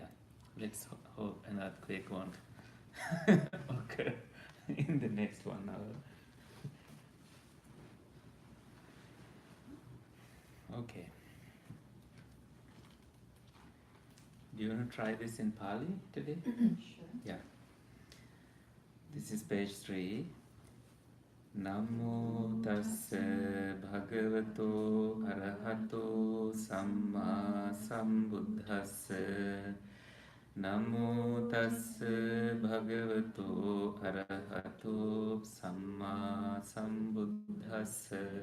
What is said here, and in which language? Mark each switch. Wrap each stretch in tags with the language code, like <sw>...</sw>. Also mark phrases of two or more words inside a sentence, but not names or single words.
<en>Let's hope an earthquake won't occur in the next 1 hour. Okay. Do you want to try this in Pali today? Sure. Yeah. This is page 3.</en> <pi>Namo tassa bhagavato arahato samma sambuddhassa. Namo tassa bhagavato arahato samma sambuddhassa.</pi>